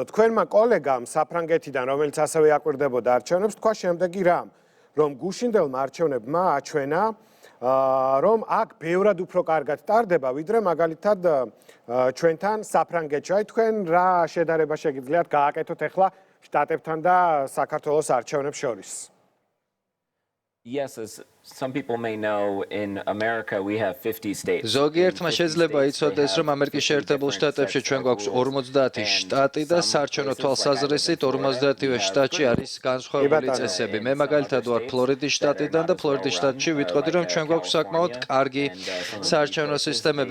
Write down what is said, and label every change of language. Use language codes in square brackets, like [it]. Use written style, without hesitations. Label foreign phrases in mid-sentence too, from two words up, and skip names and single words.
[ka] თქვენმა კოლეგამ საფრანგეთიდან, რომელიც ასევე აკვირდებოდა არჩევნებს, თქვა შემდეგი რამ, რომ გუშინდელმა არჩევნებმა აჩვენა, რომ აქ ბევრად უფრო კარგად ტარდება, ვიდრე მაგალითად ჩვენთან საფრანგეთში. აი თქვენ რა შედარება შეგიძლიათ გააკეთოთ ახლა შტატებთან და საქართველოს არჩევნებს შორის? [en] Yes, as some people may know, in America we have 50 states. [ka] ზოგიერთმა შეიძლება იცოდეს, რომ ამერიკის შეერთებულ შტატებში ჩვენ გვაქვს 50 შტატი და საარჩევნო თვალსაზრისით 50-ვე შტატში არის განსხვავებული წესები. მე მაგალითად ვარ ფლორიდის შტატიდან და ფლორიდის შტატში ვიტყოდი, რომ ჩვენ გვაქვს საკმაოდ კარგი საარჩევნო სისტემები.